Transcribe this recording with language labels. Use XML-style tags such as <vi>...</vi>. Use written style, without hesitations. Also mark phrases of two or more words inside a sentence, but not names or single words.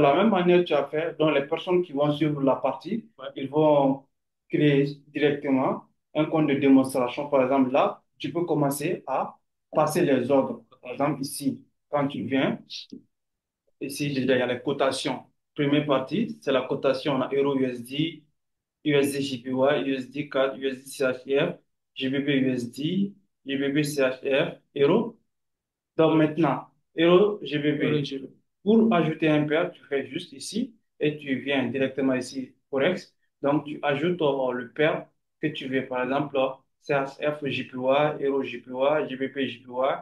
<fr>la même manière que tu as fait, donc les personnes qui vont suivre la partie, Ouais. ils vont créer directement un compte de démonstration. Par exemple, là, tu peux commencer à passer les ordres. Par exemple, ici, quand tu viens, ici, déjà, il y a les cotations. Première partie, c'est la cotation en euro USD, USD JPY, USD CAD, USD CHF, GBP USD, GBP CHF, euro. Donc maintenant, euro Heureux, GBP. Pour ajouter un pair, tu fais juste ici et tu viens directement ici, Forex. Donc tu ajoutes le pair que tu veux. Par exemple, CHF JPY, euro JPY, GBP JPY.</fr>